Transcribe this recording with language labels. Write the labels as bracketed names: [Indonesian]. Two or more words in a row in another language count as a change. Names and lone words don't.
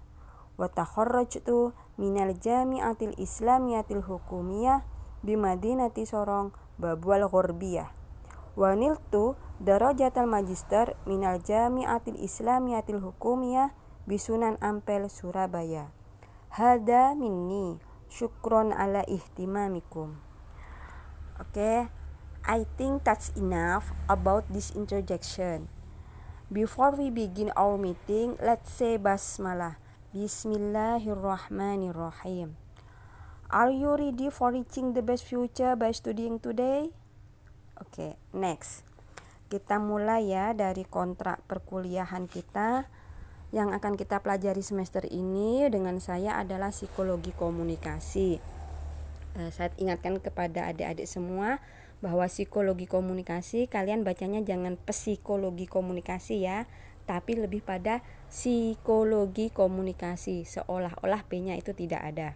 [Arabic] وتخرجت من الجامعة الإسلامية الحكومية دي مدينة سورونغ بابوا الغربية. ونلت درجة الماجستير من الجامعة الإسلامية الحكومية ب سونان أمبيل سورابايا. هذا مني، شكرا على اهتمامكم. [English] Okay, I think that's enough about this introduction. Before we begin our meeting, let's say basmalah. Bismillahirrahmanirrahim. Are you ready for reaching the best future by studying today? Oke, next. [Indonesian] Kita mulai ya dari kontrak perkuliahan kita. Yang akan kita pelajari semester ini dengan saya adalah psikologi komunikasi. Saya ingatkan kepada adik-adik semua bahwa psikologi komunikasi kalian bacanya jangan psikologi komunikasi ya, tapi lebih pada psikologi komunikasi, seolah-olah P-nya itu tidak ada.